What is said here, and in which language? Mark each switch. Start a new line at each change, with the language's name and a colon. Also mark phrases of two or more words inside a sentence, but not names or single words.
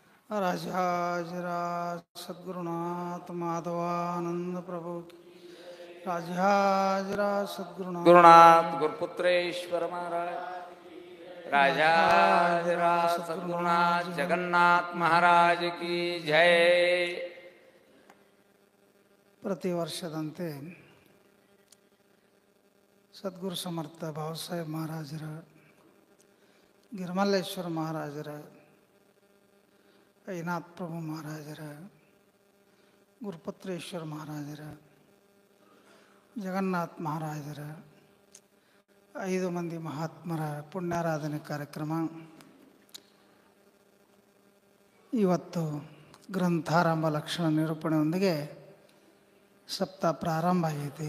Marathi: राजाधिराज सद्गुरुनाथ माधवानंद प्रभु की। राजाधिराज सद्गुरुनाथ गुरुनाथ गुरुपुत्रेश्वर महाराज, राजाधिराज सद्गुरुनाथ जगन्नाथ महाराज की जय।
Kannada: ಪ್ರತಿ ವರ್ಷದಂತೆ ಸದ್ಗುರು ಸಮರ್ಥ ಭಾವಸಾಹೇಬ್ ಮಹಾರಾಜರ, ಗಿರಿಮಲ್ಲೇಶ್ವರ ಮಹಾರಾಜರ, ಐನಾಥ್ ಪ್ರಭು ಮಹಾರಾಜರ, ಗುರುಪುತ್ರೇಶ್ವರ ಮಹಾರಾಜರ, ಜಗನ್ನಾಥ್ ಮಹಾರಾಜರ 5 ಮಂದಿ ಮಹಾತ್ಮರ ಪುಣ್ಯಾರಾಧನೆ ಕಾರ್ಯಕ್ರಮ ಇವತ್ತು ಗ್ರಂಥಾರಂಭ ಲಕ್ಷಣ ನಿರೂಪಣೆಯೊಂದಿಗೆ ಸಪ್ತಾಹ ಪ್ರಾರಂಭ ಆಗೈತಿ.